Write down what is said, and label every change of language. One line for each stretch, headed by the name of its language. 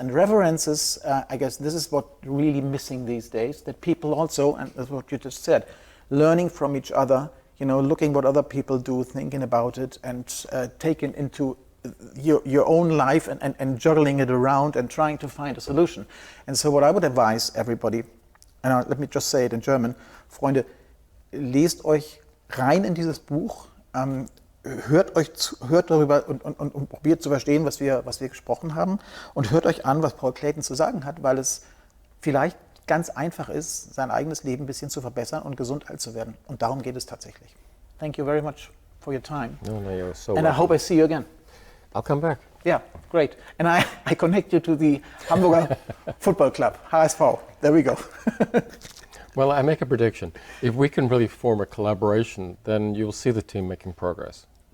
English: And references, I guess this is what really missing these days, that people also, and that's what you just said, learning from each other, looking what other people do, thinking about it, and taking into your own life and juggling it around and trying to find a solution. And so what I would advise everybody, and let me just say it in German,
German: Freunde, lest euch rein in dieses Buch, hört darüber und probiert zu verstehen, was wir gesprochen haben, und hört euch an, was Paul Clayton zu sagen hat, weil es vielleicht ganz einfach ist, sein eigenes Leben ein bisschen zu verbessern und gesund alt zu werden. Und darum geht es tatsächlich.
English: Thank you very much for your time. No, you're so And welcome. I hope I see you again. I'll come back. Yeah, great. And I connect you to the Hamburger Football Club, HSV. There we go. Well, I make a prediction. If we can really form a collaboration, then you'll see the team making progress.